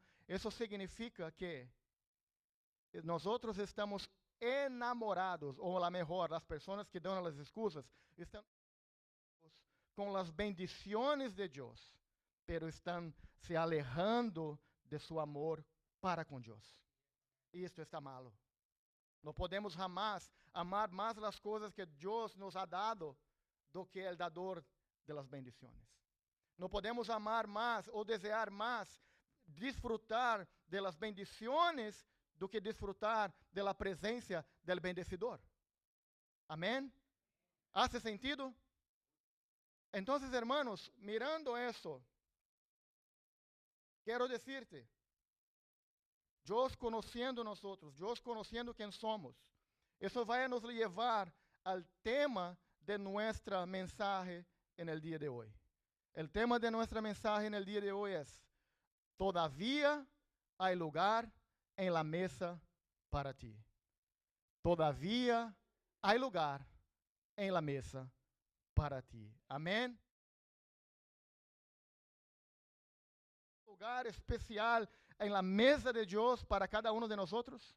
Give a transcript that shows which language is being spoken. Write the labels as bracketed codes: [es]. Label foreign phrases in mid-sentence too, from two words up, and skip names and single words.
[es] Eso significa que nosotros estamos enamorados, o a mejor, las personas que dan las excusas, están con las bendiciones de Dios, pero están se alejando de su amor [pt] para com Deus. E isto está malo. Não podemos jamás amar mais as coisas que Deus nos [es] ha dado [pt] do que o dador [es] de las bendiciones. [pt] Não podemos amar mais ou desejar mais [es] disfrutar de las bendiciones [pt] do que [es] disfrutar de la presencia del bendecidor. Amém? ¿Hace sentido? Entonces, hermanos, mirando eso, quiero decirte, [pt] Deus conhecendo nosotros, Deus conhecendo quem somos, isso vai nos levar ao tema de nossa mensagem [es] en el dia [pt] de hoje. O tema de nossa mensagem [es] en el dia [pt] de hoje é: [es] todavía hay lugar en la mesa para ti. Todavía hay lugar en la mesa para ti. [pt] Amém? [es] Lugar especial en la mesa de Dios para cada uno de nosotros.